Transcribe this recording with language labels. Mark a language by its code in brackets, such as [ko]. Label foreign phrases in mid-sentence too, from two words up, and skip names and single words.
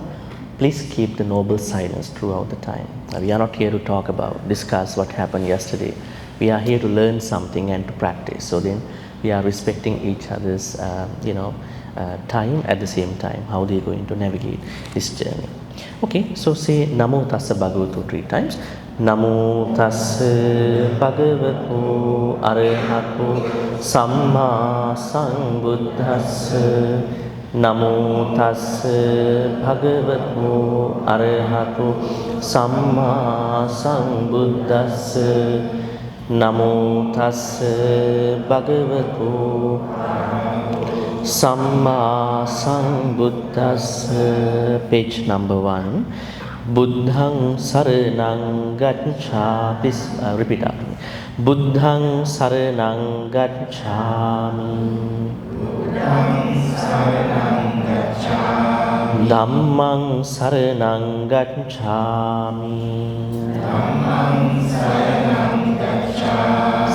[en] Please keep the noble silence throughout the time. We are not here to discuss what happened yesterday. We are here to learn something and to practice. So then we are respecting each other's, time at the same time, how they are going to navigate this journey. Okay, so say [pi] Namo Tassa Bhagavato [en] 3 times. [pi] Namo Tassa Bhagavato Arahato Samma Sambuddhassa. Namo tassa bhagavato arahato samma sambuddhassa. Namo tassa bhagavato samma sambuddhassa. [en] Page number 1. [pi] Buddhang saranang gacchami. [en] Repeat after me. [pi] Buddhang saranang gacchami. Buddhang saranang gacchami. Dhammang saranang gacchami. Dhammang saranang gacchami.